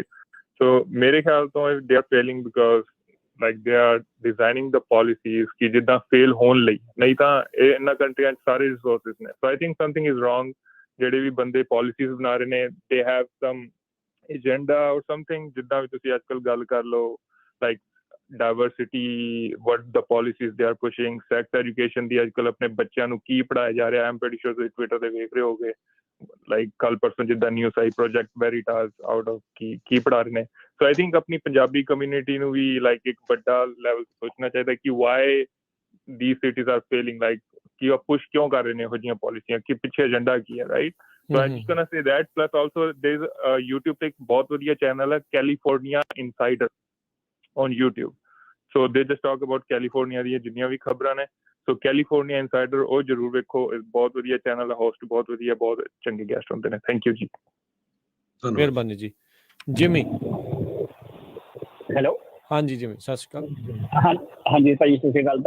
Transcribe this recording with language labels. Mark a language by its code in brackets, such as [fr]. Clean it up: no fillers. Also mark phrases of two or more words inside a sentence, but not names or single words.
[pa] ਸੋ ਮੇਰੇ ਖਿਆਲ ਤੋਂ [en] they are failing because like they are designing the policies [pa] ਕਿ ਜਿੱਦਾਂ ਫੇਲ ਹੋਣ ਲਈ, ਨਹੀਂ ਤਾਂ ਇਹ ਇਹਨਾਂ ਕੰਟਰੀਆਂ 'ਚ ਸਾਰੇ ਰਿਸੋਰਸਿਸ ਨੇ। [en] so I think something is wrong. [pa] ਜਿਹੜੇ ਵੀ ਬੰਦੇ ਪੋਲਿਸੀਜ਼ ਬਣਾ ਰਹੇ ਨੇ [en] they have some agenda or something. [pa] ਜਿੱਦਾਂ ਵੀ ਤੁਸੀਂ ਅੱਜ ਕੱਲ੍ਹ ਗੱਲ ਕਰ ਲਓ [en] like diversity, what the policies they are pushing, sex education [pa] ਦੀ ਅੱਜ ਕੱਲ੍ਹ ਆਪਣੇ ਬੱਚਿਆਂ ਨੂੰ ਕੀ ਪੜ੍ਹਾਇਆ ਜਾ ਰਿਹਾ। [en] I'm pretty sure [pa] ਤੁਸੀਂ ਟਵਿੱਟਰ ਤੇ ਵੇਖ ਰਹੇ ਹੋਗੇ ਲਾਈਕ ਕੱਲ ਪਰਸੋਂ ਜਿੱਦਾਂ ਨਿਊਜ਼ ਆਈ ਪ੍ਰੋਜੈਕਟ ਵੈਰੀਟਾਸ [en] out of [pa] ਕੀ ਪੜ੍ਹਾ ਰਹੇ ਨੇ। [en] so I think [pa] ਆਪਣੀ ਪੰਜਾਬੀ ਕਮਿਊਨਿਟੀ ਨੂੰ ਵੀ ਲਾਈਕ ਇੱਕ ਵੱਡਾ ਲੈਵਲ ਸੋਚਣਾ ਚਾਹੀਦਾ ਕਿ [en] why the cities are failing, like [pa] ਕਿ ਉਹ ਪੁਸ਼ ਕਿਉਂ ਕਰ ਰਹੇ ਨੇ ਇਹੋ ਜਿਹੀਆਂ ਪਾਲਿਸੀਆਂ, ਕਿ ਪਿੱਛੇ ਏਜੰਡਾ ਕੀ ਹੈ, ਰਾਈਟ? [en] so I just gonna say that. plus also there is YouTube [pa] ਤੇ ਇੱਕ ਬਹੁਤ ਵਧੀਆ ਚੈਨਲ ਹੈ [en] ਕੈਲੀਫੋਰਨੀਆ ਇਨਸਾਈਡਰ on YouTube. So they just talk about California [pa] ਦੀਆਂ ਜਿੰਨੀਆਂ ਵੀ ਖਬਰਾਂ ਨੇ। ਸੋ ਕੈਲੀਫੋਰਨੀਆ ਇਨਸਾਈਡਰ ਉਹ ਜ਼ਰੂਰ ਵੇਖੋ, ਬਹੁਤ ਵਧੀਆ ਚੈਨਲ ਹੈ, ਹੋਸਟ ਬਹੁਤ ਵਧੀਆ, ਬਹੁਤ ਚੰਗੇ ਗੈਸਟ ਹੁੰਦੇ ਨੇ। [en] thank you ਜੀ, [pa] ਮਿਹਰਬਾਨੀ ਜੀ। ਜਿਮੀ, ਹੈਲੋ। ਹਾਂਜੀ ਜਿਮੀ, ਸਤਿ ਸ਼੍ਰੀ ਅਕਾਲ। ਹਾਂਜੀ ਭਾਈ, ਸਤਿ ਸ਼੍ਰੀ ਅਕਾਲ ਭਾਈ।